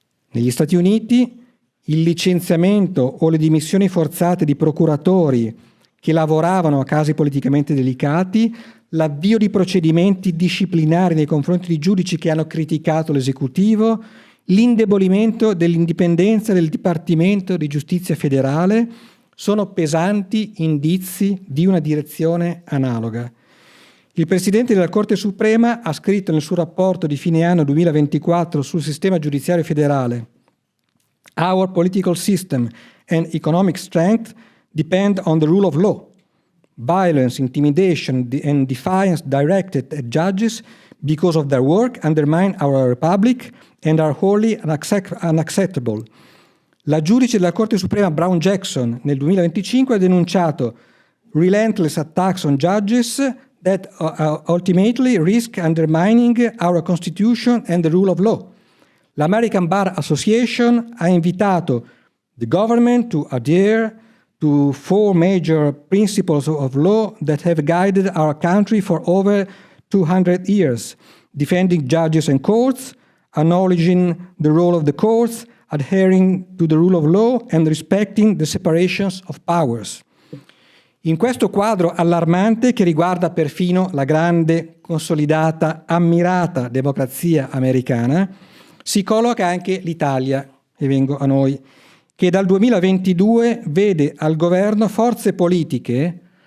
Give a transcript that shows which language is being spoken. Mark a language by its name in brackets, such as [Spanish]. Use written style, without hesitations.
[Italian] Negli Stati Uniti il licenziamento o le dimissioni forzate di procuratori che lavoravano a casi politicamente delicati, l'avvio di procedimenti disciplinari nei confronti di giudici che hanno criticato l'esecutivo, l'indebolimento dell'indipendenza del Dipartimento di Giustizia federale sono pesanti indizi di una direzione analoga. Il Presidente della Corte Suprema ha scritto nel suo rapporto di fine anno 2024 sul sistema giudiziario federale: [English] "Our political system and economic strength depend on the rule of law. Violence, intimidation, and defiance directed at judges because of their work undermine our republic and are wholly unacceptable." [Italian] La giudice della Corte Suprema Brown Jackson nel 2025 ha denunciato [English] relentless attacks on judges that ultimately risk undermining our Constitution and the rule of law. [Italian] L'American Bar Association ha invitato [English] the government to adhere to 4 major principles of law that have guided our country for over 200 years: defending judges and courts, acknowledging the role of the courts, adhering to the rule of law, and respecting the separations of powers. [Italian] In questo quadro allarmante, che riguarda perfino la grande, consolidata, ammirata democrazia americana, si colloca anche l'Italia, e vengo a noi, che dal 2022 vede al governo forze politiche